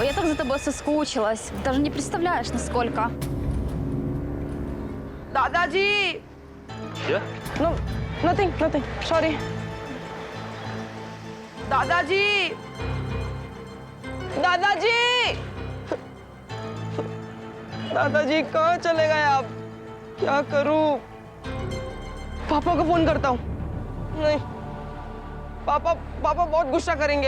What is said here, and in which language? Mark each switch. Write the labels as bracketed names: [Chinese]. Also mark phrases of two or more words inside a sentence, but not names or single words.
[Russian] за тобой соскучилась. Даже не представляешь, насколько. [Hindi] दादाजी। क्या? [English] No, nothing. Sorry. [Hindi] दादाजी। दादाजी कहाँ चले गए आप? क्या करूं? पापा को फोन करता हूँ। नहीं, पापा बहुत गुस्सा करेंगे।